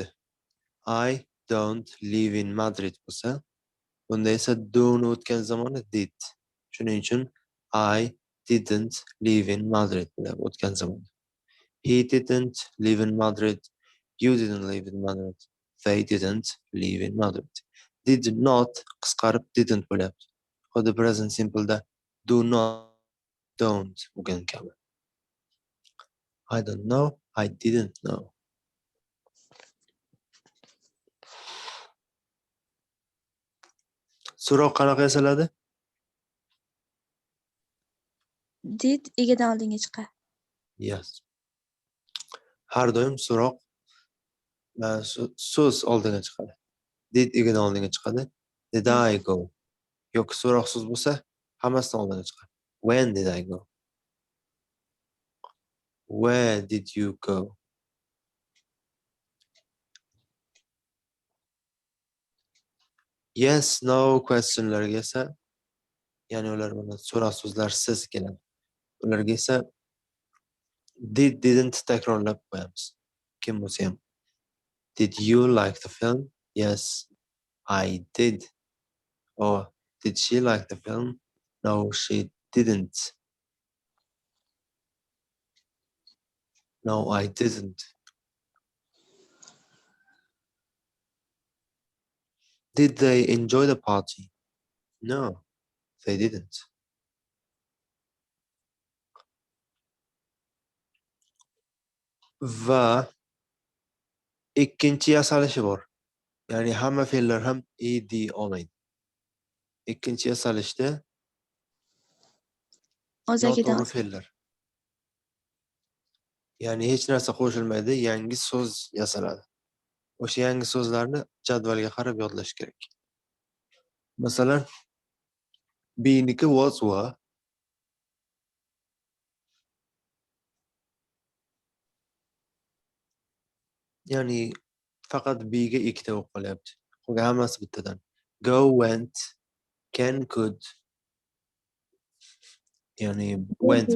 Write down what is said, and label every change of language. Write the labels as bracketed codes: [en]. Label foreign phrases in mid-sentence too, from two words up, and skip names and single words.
[en] I don't live in Madrid [uz] bo'lsa, bunda esa do'ni o'tgan zamoni did. Shuning uchun [en] I didn't live in Madrid [uz] bo'ladi o'tgan zamon. [en] He didn't live in Madrid. You didn't live in Madrid. They didn't live in Madrid. Did not [uz] qisqarib didn't bo'lyapti. Xuddi [en] present simple [uz] da [en] do not, [uz] don't bo'lgan kabi. [en] I don't know. I didn't know. [uz] So'roq qanaqa yasaladi? Did egadan oldinga chiqadi. [en] Yes. [uz] Har doim so'roq So'z oldinga chiqadi. Did igina oldinga chiqadi. [en] Did I go? [uz] Yoki so'roq so'z bo'lsa, hammasidan oldinga chiqadi. [en] When did I go? Where did you go? Yes, no questionlarga [uz] esa, ya'ni ular mana so'roq so'zlarsiz keladi. Ularga esa [en] did, didn't [uz] takrorlab qo'yamiz. Kim bo'lsa ham. [en] Did you like the film? Yes, I did. Or did she like the film? No, she didn't. No, I didn't. Did they enjoy the party? No, they didn't. [uz] Va ikkinchi yasalishi bor. Ya'ni hamma fe'llar ham ed olmaydi. Ikkinchi yasalishda O'zagidan. noto'g'ri fe'llar. Ya'ni hech narsa qo'shilmaydi, yangi so'z yasaladi. O'sha yangi so'zlarni jadvalga qarab yodlash kerak. Masalan, [en] be niki was were. [uz] Ya'ni faqat be ga ikkita bo'lib qolyapti. Qolgan hammasi bittadan. [en] Go, went, can, could. Ya'ni went